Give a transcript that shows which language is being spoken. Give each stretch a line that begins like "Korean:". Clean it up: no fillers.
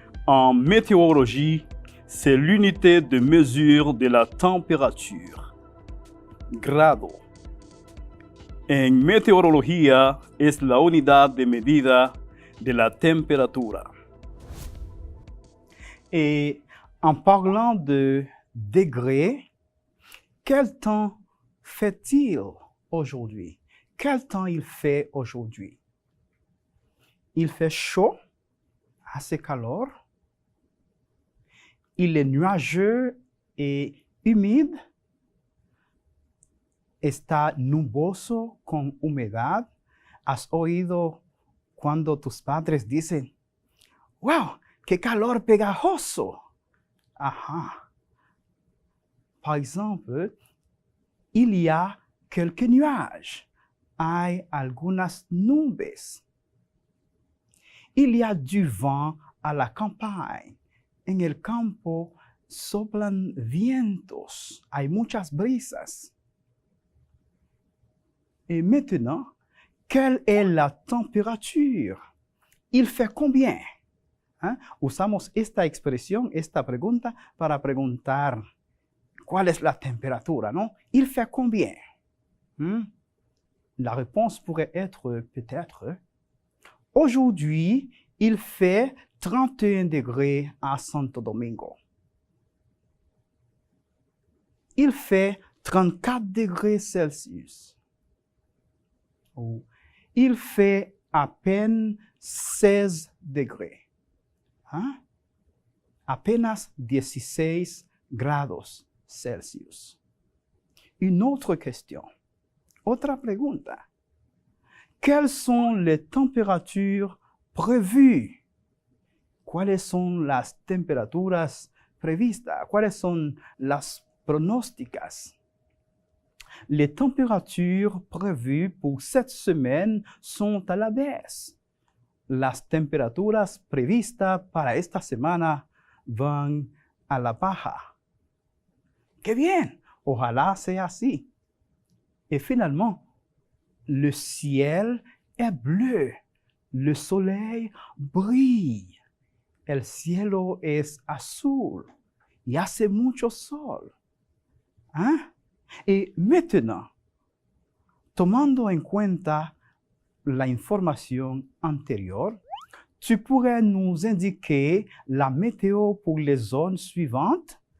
French: En météorologie, c'est l'unité de mesure de la température. Grado.
Spanish: En meteorología es la unidad de medida de la température.
French: Et en parlant de degrés, quel temps fait-il aujourd'hui? Quel temps il fait aujourd'hui? Il fait chaud, assez calor. Il est nuageux et humide.
Spanish: Está nuboso con humedad. ¿Has oído cuando tus padres dicen, wow, qué calor pegajoso? Ajá.
French: Par exemple, il y a quelques nuages.
Spanish: Hay algunas nubes.
French: Il y a du vent à la campagne.
Spanish: En el campo soplan vientos. Hay muchas brisas.
French: Et maintenant, quelle est la température? Il fait combien?
Spanish: Usamos esta expresión, esta pregunta, para preguntar cuál es la temperatura, ¿no?
French: Il fait combien? La réponse pourrait être peut-être, aujourd'hui, il fait 31 degrés à Santo Domingo. Il fait 34 degrés Celsius. Il fait à peine 16 degrés.
Spanish: Apenas 16 grados Celsius.
French: Une autre question.
Spanish: Otra pregunta.
French: Quelles sont les températures prévues?
Spanish: ¿Cuáles son las temperaturas previstas? ¿Cuáles son las pronósticas?
French: Les températures prévues pour cette semaine sont à la baisse.
Spanish: Las temperaturas previstas para esta semana van a la baja. ¡Qué bien! Ojalá sea así.
French: Et finalement, le ciel est bleu. Le soleil brille.
Spanish: El cielo es azul. Y hace mucho sol.
French: Et maintenant,
Spanish: tomando en cuenta la información anterior,
French: tu pourrais nous indiquer la météo pour les zones suivantes?